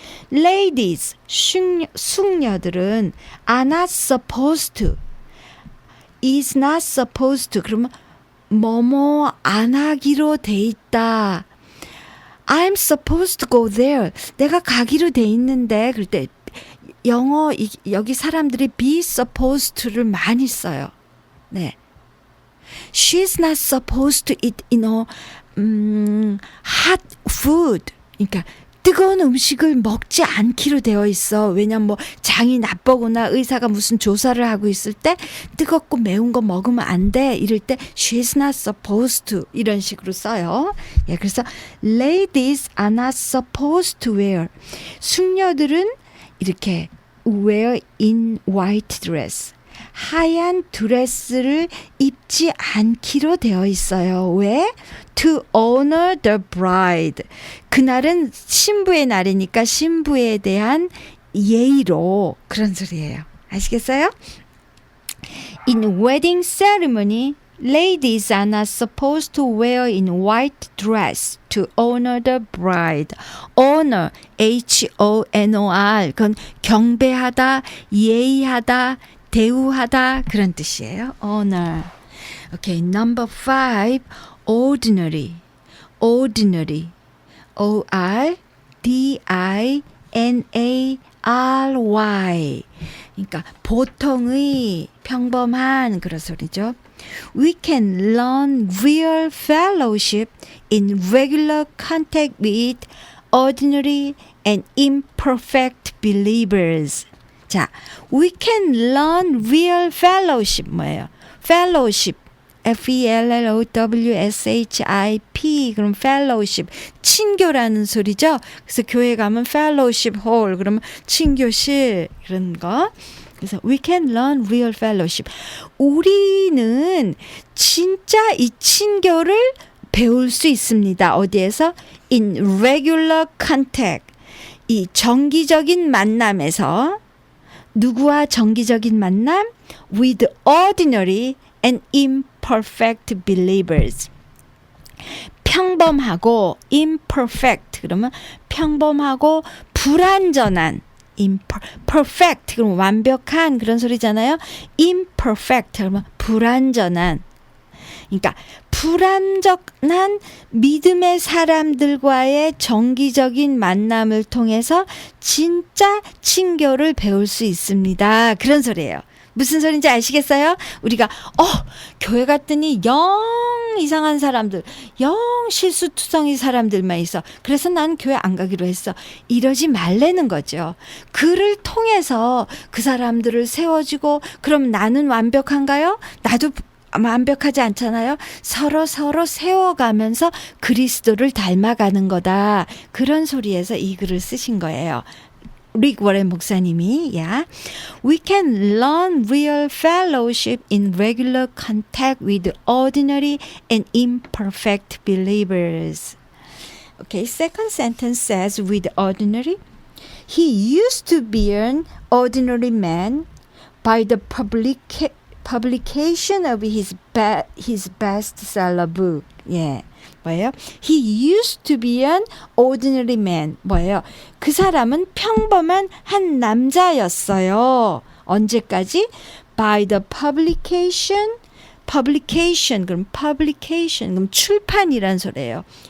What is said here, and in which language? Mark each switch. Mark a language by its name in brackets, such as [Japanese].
[English] Ladies, [Korean] 숙녀들은 [English] are not supposed to, is not supposed to. [Korean] 그러면 뭐뭐 안 하기로 돼 있다. [English] I'm supposed to go there. [Korean] 내가 가기로 돼 있는데 그럴 때 영어 여기 사람들이 [English] be supposed to [Korean] 를 많이 써요. 네. [English] She's not supposed to eat, hot food. [Korean] 그러니까 뜨거운 음식을 먹지 않기로 되어 있어. 왜냐면 뭐 장이 나쁘거나 의사가 무슨 조사를 하고 있을 때 뜨겁고 매운 거 먹으면 안 돼. 이럴 때 [English] she's not supposed to [Korean] 이런 식으로 써요. 예, 그래서 [English] ladies are not supposed to wear. [Korean] 숙녀들은 이렇게 [English] wear in white dress. [Korean] 하얀 드레스를 입지 않기로 되어 있어요. 왜? [English] To honor the bride. [Korean] 그날은 신부의 날이니까 신부에 대한 예의로 그런 소리예요. 아시겠어요? [English] In wedding ceremony, ladies are not supposed to wear in white dress to honor the bride. Honor, H-O-N-O-R. [Korean] 그건 경배하다, 예의하다, 대우하다 그런 뜻이에요. [English] honor. Okay, number 5, ordinary. ordinary. [Korean] O-R-D-I-N-A-R-Y. 그러니까 보통의 평범한 그런 소리죠. [English] We can learn real fellowship in regular contact with ordinary and imperfect believers. [Korean] 자, [English] we can learn real fellowship [Korean] 뭐예요? fellowship fellowship 그럼 fellowship 친교라는 소리죠. 그래서 교회 가면 fellowship hall 그러면 친교실 그런 거. [English] 그래서 we can learn real fellowship. [Korean] 우리는 진짜 이 친교를 배울 수 있습니다. 어디에서? [English] In regular contact. [Korean] 이 정기적인 만남에서 누구와 정기적인 만남? [English] With ordinary and imperfect believers. [Korean] 평범하고 imperfect 그러면 평범하고 불완전한 perfect 그럼 완벽한 그런 소리잖아요. imperfect 그러면 불완전한. 그러니까 불완전한 믿음의 사람들과의 정기적인 만남을 통해서 진짜 친교를 배울 수 있습니다. 그런 소리예요. 무슨 소리인지 아시겠어요? 우리가 교회 갔더니 영 이상한 사람들, 영 실수투성이 사람들만 있어. 그래서 난 교회 안 가기로 했어. 이러지 말라는 거죠. 그를 통해서 그 사람들을 세워주고 그럼 나는 완벽한가요? 나도 완벽하지 않잖아요. 서로 세워가면서 그리스도를 닮아가는 거다. 그런 소리에서 이 글을 쓰신 거예요. 릭 워렌 목사님이 [English] We can learn real fellowship in regular contact with ordinary and imperfect believers. Okay, second sentence says with ordinary. He used to be an ordinary man by the publication of his bestseller book. [Korean] 뭐예요? [English] He used to be an ordinary man. [Korean] 뭐예요? 그 사람은 평범한 한 남자였어요. 언제까지? [English] By the publication [Korean] 그럼 출판이란 소리예요.